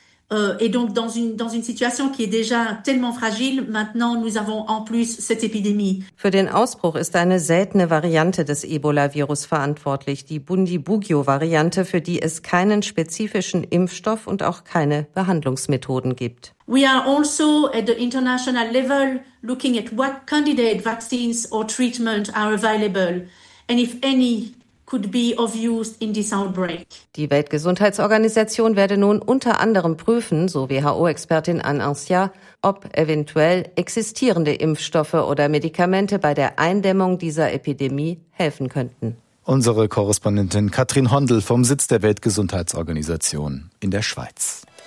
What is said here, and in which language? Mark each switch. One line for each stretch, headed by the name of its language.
German: Für den Ausbruch ist eine seltene Variante des Ebola-Virus verantwortlich, die Bundibugyo-Variante, für die es keinen spezifischen Impfstoff und auch keine Behandlungsmethoden gibt.
English: We are also at the international level looking at what candidate vaccines or treatment are available and if any could be of use in this outbreak.
German: Die Weltgesundheitsorganisation werde nun unter anderem prüfen, so WHO-Expertin Anne Ancia, ob eventuell existierende Impfstoffe oder Medikamente bei der Eindämmung dieser Epidemie helfen könnten. Unsere Korrespondentin Katrin Hondl vom Sitz der Weltgesundheitsorganisation in der Schweiz.